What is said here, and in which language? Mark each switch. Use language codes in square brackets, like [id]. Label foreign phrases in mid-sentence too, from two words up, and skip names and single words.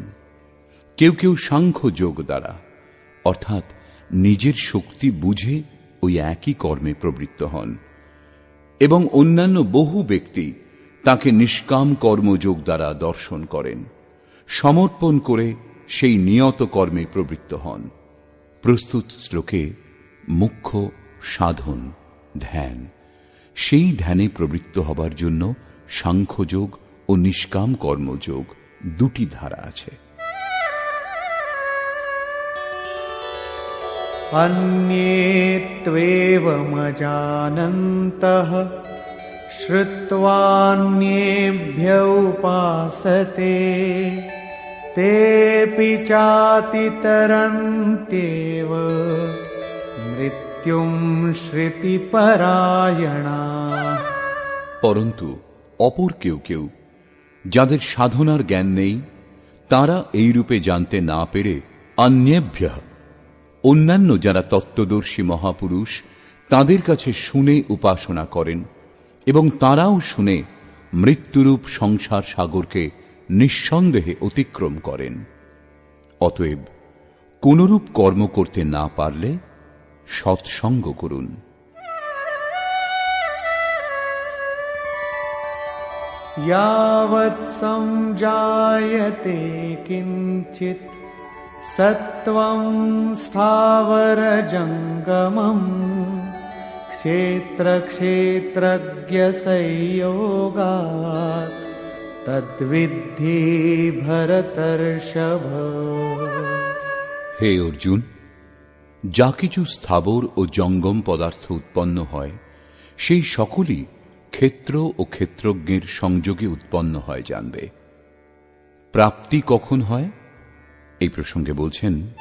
[bn] কেউ কেউ সাংখ্য যোগ দ্বারা অর্থাৎ নিজের শক্তি বুঝে ওই একই কর্মে প্রবৃত্ত হন, এবং অন্যান্য বহু ব্যক্তি তাকে নিষ্কাম কর্মযোগ দ্বারা দর্শন করেন, সমর্পণ করে সেই নিয়ত কর্মে প্রবৃত্ত হন। প্রস্তুত শ্লোকে মুখ্য সাধন ধ্যান। সেই ধ্যানে প্রবৃত্ত হবার জন্য সাংখ্যযোগ ও নিষ্কাম কর্মযোগ দুটি ধারা আছে। [sa] अन्येत्वेवमजानन्तः श्रुत्वान्येभ्य उपासते तेऽपि चातितरन्त्येव मृत्युं श्रुतिपरायणा। [bn] পরন্তু অপর কেউ কেউ যাদের সাধনার জ্ঞান নেই, তারা এই রূপে জানতে না পেরে অন্যেভ্য অন্যান্য যারা তত্ত্বদর্শী মহাপুরুষ তাদের কাছে শুনে উপাসনা করেন, এবং তারাও শুনে মৃত্যুরূপ সংসার সাগরকে নিঃসন্দেহে অতিক্রম করেন। অতএব কোনরূপ কর্ম করতে না পারলে সৎসঙ্গ করুন। [sa] यावत् संजायते किंचित् सत्त्वं स्थावरजंगमम् क्षेत्रक्षेत्रज्ञसंयोगात् तद्विद्धि भरतर्षभ। [bn] হে অর্জুন, যা কিছু স্থাবর ও জঙ্গম পদার্থ উৎপন্ন হয় সেই সকলই ক্ষেত্র ও ক্ষেত্রজ্ঞের সংযোগে উৎপন্ন হয় জানবে। প্রাপ্তি কখন হয় এই প্রসঙ্গে বলছেন,